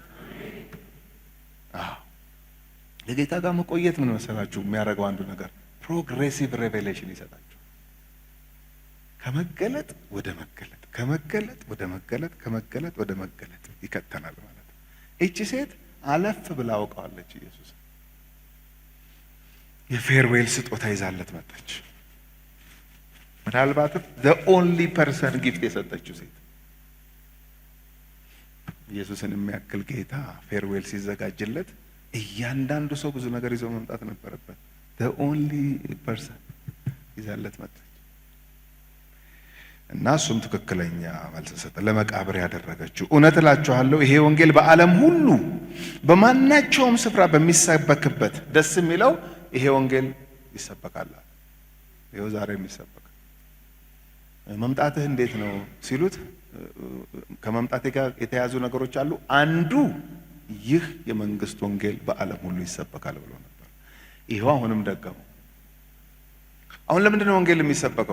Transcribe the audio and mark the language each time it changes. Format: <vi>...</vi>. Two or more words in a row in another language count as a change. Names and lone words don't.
<am>ለጌታ ጋር መቆየት ምን መሰላችሁ የሚያደርገው አንዱ ነገር</am> <en>progressive revelation</en> <am>ይሰጣችሁ። ከመገለጥ ወደ መገለጥ፣ ከመገለጥ ወደ መገለጥ፣ ከመገለጥ ወደ መገለጥ ይከተናል ማለት ነው። እቺ ሴት አለፍ ብላ አውቀዋለች ኢየሱስ። የፌርዌል ስጦታ ይዛለት መጣች። ምናልባትም</am> <en>the only person</en> <am>ጊፍት የሰጠችው ሴት። ኢየሱስን የሚያክል ጌታ ፌርዌል ሲዘጋጅለት እያንዳንዱ ሰው ብዙ ነገር ይዞ መምጣት ነበረበት።</am> <en>the only person</en> <am>ይዛለት መጣች እና እሱም ትክክለኛ መልስ ሰጠ። ለመቃብር ያደረገችው። እውነት እላችኋለሁ ይሄ ወንጌል በዓለም ሁሉ በማናቸውም ስፍራ በሚሰበክበት፣ ደስ የሚለው ይሄ ወንጌል ይሰበካል። ይኸው ዛሬ የሚሰበክ መምጣትህ እንዴት ነው ሲሉት ከመምጣቴ ጋር የተያዙ ነገሮች አሉ። አንዱ ይህ የመንግስት ወንጌል በዓለም ሁሉ ይሰበካል ብሎ ነበር። ይኸው አሁንም ደገመው። አሁን ለምንድን ነው ወንጌል የሚሰበከው?</am>